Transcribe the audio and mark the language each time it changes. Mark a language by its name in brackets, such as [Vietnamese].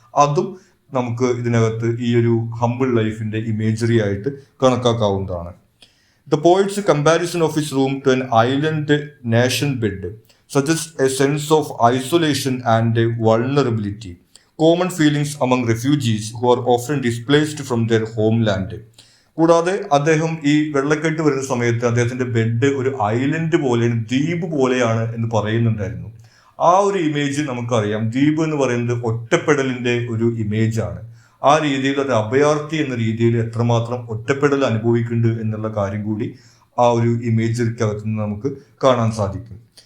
[Malayalam] അതും നമുക്ക് ഇതിനകത്ത് ഈ ഒരു ഹംബിൾ ലൈഫിന്റെ ഇമേജറി ആയിട്ട് കണക്കാക്കാവുന്നതാണ്. [English] The poet's comparison of his room to an island nation bed suggests a sense of isolation and vulnerability, common feelings among refugees who are often displaced from their homeland. [Malayalam] കൂടാതെ അദ്ദേഹം ഈ വെള്ളക്കെട്ട് വരുന്ന സമയത്ത് അദ്ദേഹത്തിന്റെ bed ഒരു island പോലെയാണ്, ദ്വീപ് പോലെയാണ് എന്ന് പറയുന്നുണ്ടായിരുന്നു. ആ ഒരു ഇമേജ് നമുക്കറിയാം. ദ്വീപ് എന്ന് പറയുന്നത് ഒറ്റപ്പെടലിന്റെ ഒരു ഇമേജ് ആണ്. ആ രീതിയിൽ ഒരു അഭയാർത്ഥി എന്ന രീതിയിൽ എത്രമാത്രം ഒറ്റപ്പെടൽ അനുഭവിക്കുന്നുണ്ട് എന്നുള്ള കാര്യം കൂടി ആ ഒരു ഇമേജിക്കകത്ത് നിന്ന് നമുക്ക് കാണാൻ സാധിക്കും.